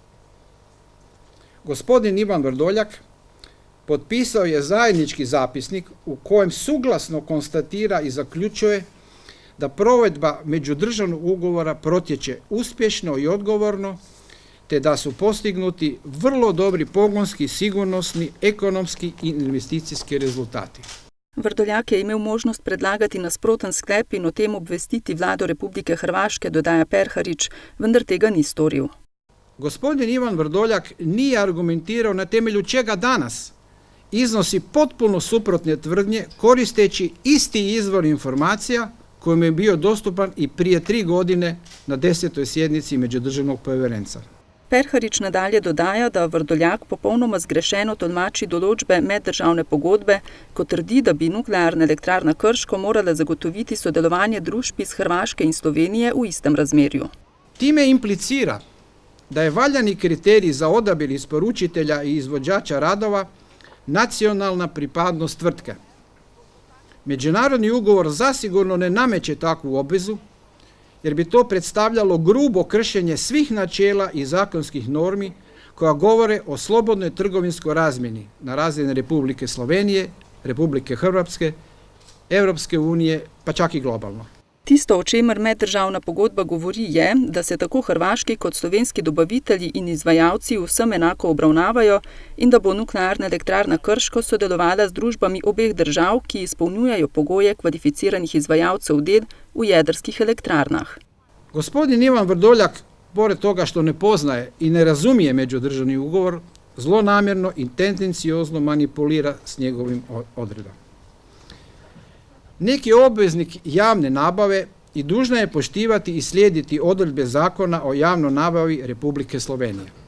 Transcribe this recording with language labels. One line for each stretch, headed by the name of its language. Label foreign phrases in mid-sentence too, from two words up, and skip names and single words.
Croatian: Gospodin Ivan Vrdoljak potpisao je zajednički zapisnik u kojem suglasno konstatira i zaključuje da provedba međudržavnog ugovora protječe uspješno i odgovorno, te da su postignuti vrlo dobri pogonski, sigurnosni, ekonomski i investicijski rezultati.
Slovenian: Vrdoljak je imel možnost predlagati nasproten sklep in o tem obvestiti vlado Republike Hrvaške, dodaja Perharič, vendar tega ni storil.
Croatian: Gospodin Ivan Vrdoljak nije argumentirao na temelju čega danas iznosi potpuno suprotne tvrdnje koristeći isti izvor informacija kojim je bio dostupan i prije 3 godine na 10. sjednici Međudržavnog povjerenstva.
Slovenian: Perharič nadalje dodaja, da Vrdoljak popolnoma zgrešeno tolmači določbe meddržavne pogodbe, ko trdi, da bi Nuklearna elektrarna Krško morala zagotoviti sodelovanje družb iz Hrvaške in Slovenije v istem razmerju.
Croatian: Time implicira da je valjani kriterij za odabir isporučitelja i izvođača radova nacionalna pripadnost tvrtke. Međunarodni ugovor zasigurno ne nameće takvu obvezu, jer bi to predstavljalo grubo kršenje svih načela i zakonskih normi koja govore o slobodnoj trgovinskoj razmjeni na razini Republike Slovenije, Republike Hrvatske, Europske unije, pa čak i globalno.
Slovenian: Tisto, o čemer meddržavna pogodba govori, je, da se tako hrvaški kot slovenski dobavitelji in izvajalci vsem enako obravnavajo in da bo Nuklearna elektrarna Krško sodelovala z družbami obeh držav, ki izpolnjujejo pogoje kvalificiranih izvajalcev del v jedrskih elektrarnah.
Croatian: Gospodin Ivan Vrdoljak, pored toga što ne poznaje i ne razumije međudržavni ugovor, zlonamjerno i tendenciozno manipulira s njegovim odredbama. Neki obveznik javne nabave i dužna je poštivati i slijediti odredbe Zakona o javnoj nabavi Republike Slovenije.